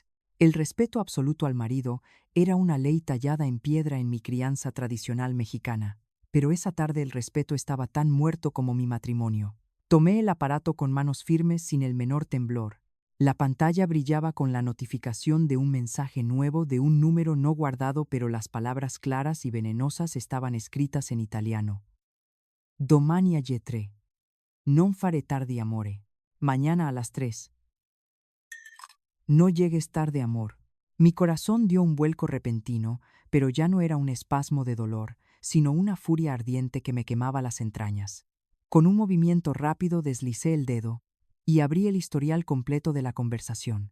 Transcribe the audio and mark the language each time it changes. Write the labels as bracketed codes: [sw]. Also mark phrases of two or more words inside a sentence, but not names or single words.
[es] El respeto absoluto al marido era una ley tallada en piedra en mi crianza tradicional mexicana, pero esa tarde el respeto estaba tan muerto como mi matrimonio. Tomé el aparato con manos firmes sin el menor temblor. La pantalla brillaba con la notificación de un mensaje nuevo de un número no guardado, pero las palabras claras y venenosas estaban escritas en italiano. [it] Domani alle 3. Non fare tardi amore. [es] Mañana a las 3. No llegues tarde, amor. Mi corazón dio un vuelco repentino, pero ya no era un espasmo de dolor, sino una furia ardiente que me quemaba las entrañas. Con un movimiento rápido deslicé el dedo y abrí el historial completo de la conversación.